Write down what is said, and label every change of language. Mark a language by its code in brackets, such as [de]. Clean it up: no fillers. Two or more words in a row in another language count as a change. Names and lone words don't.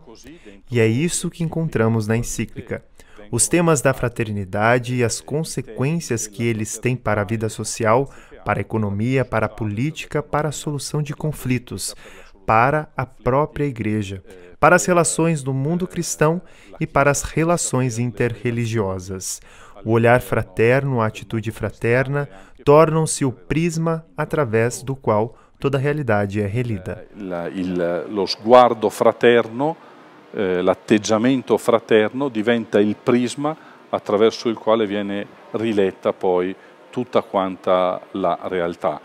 [pt] E é isso que encontramos na encíclica. Os temas da fraternidade e as consequências que eles têm para a vida social, para a economia, para a política, para a solução de conflitos, para a própria Igreja, para as relações do mundo cristão e para as relações interreligiosas. O olhar fraterno, a atitude fraterna, tornam-se o prisma através do qual toda a realidade é relida. [it] Lo sguardo fraterno, l'atteggiamento fraterno diventa il prisma attraverso il quale viene riletta poi tutta quanta la realtà.